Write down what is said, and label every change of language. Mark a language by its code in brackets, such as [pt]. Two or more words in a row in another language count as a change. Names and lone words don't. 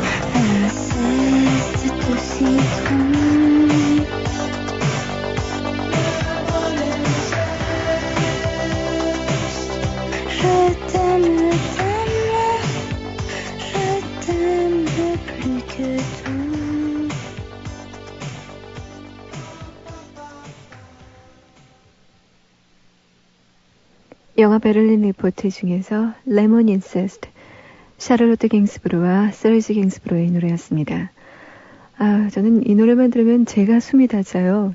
[fr] Accepte citron. Je t'aime, je t'aime plus que tout. [ko] 영화 베를린 리포트 중에서 레몬 인세스트, 샤를로트 갱스브루와 서지 갱스브루의 노래였습니다. 아, 저는 이 노래만 들으면 제가 숨이 닿아요.